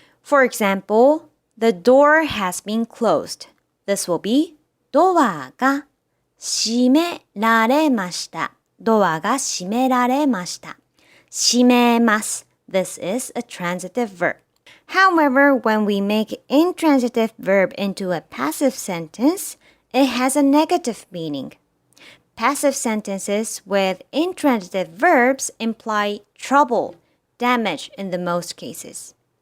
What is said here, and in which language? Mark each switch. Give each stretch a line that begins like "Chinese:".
English: For example, the door has been closed. This will be
Japanese: ドアが閉められました。ドアが閉められました。閉めます。
English: This is a transitive verb. However, when we make intransitive verb into a passive sentence, it has a negative meaning. Passive sentences with intransitive verbs imply trouble, damage in the most cases.